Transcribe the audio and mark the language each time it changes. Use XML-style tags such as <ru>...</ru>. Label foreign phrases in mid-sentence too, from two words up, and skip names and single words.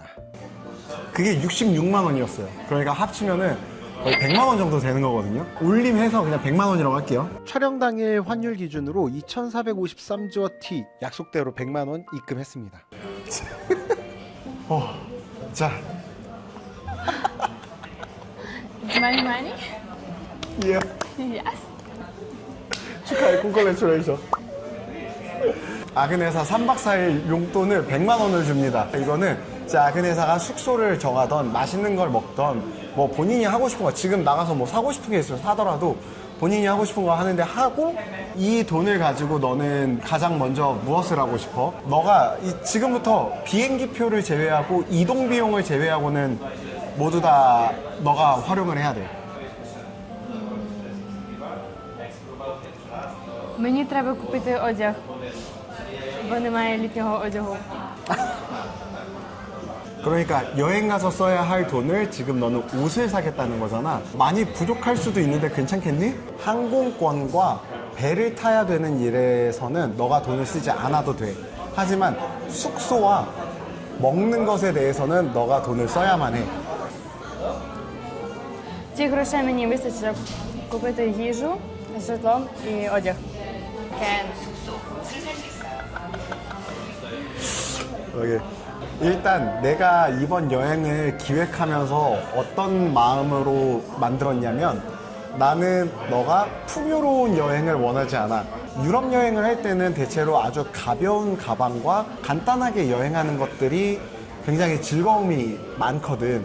<ko>그게 66만 원이었어요. 그러니까 합치면은 거의 100만 원 정도 되는 거거든요. 올림해서 그냥 100만 원이라고 할게요. 촬영 당일 환율 기준으로 2,453지워티, 약속대로 100만 원 입금했습니다. 자.</ko> <en>It's my money?</en> <ko>예.</ko> <en>Yes.</en> <ko>축하해, 콩글레츄레이션. 아그네사 3박 4일 용돈을 100만 원을 줍니다. 이거는 아그네사가 숙소를 정하던, 맛있는 걸 먹던, 뭐 본인이 하고 싶은 거, 지금 나가서 뭐 사고 싶은 게 있어서 사더라도 본인이 하고 싶은 거 하는데 하고, 이 돈을 가지고 너는 가장 먼저 무엇을 하고 싶어? 너가 지금부터 비행기 표를 제외하고 이동 비용을 제외하고는 모두 다 너가 활용을 해야 돼.</ko> <uk>Мені треба купити одяг, бо немає літнього одягу.</uk> <ko>그러니까 여행 가서 써야 할 돈을 지금 너는 옷을 사겠다는 거잖아. 많이 부족할 수도 있는데 괜찮겠니? 항공권과 배를 타야 되는 일에서는 너가 돈을 쓰지 않아도 돼. 하지만 숙소와 먹는 것에 대해서는 너가 돈을 써야만 해.</ko> <uk>Цих грошей мені вистачить, щоб купити їжу, житло і одяг. Кен.</uk> <ko>오케이. 일단 내가 이번 여행을 기획하면서 어떤 마음으로 만들었냐면 나는 너가 풍요로운 여행을 원하지 않아. 유럽 여행을 할 때는 대체로 아주 가벼운 가방과 간단하게 여행하는 것들이 굉장히 즐거움이 많거든.</ko>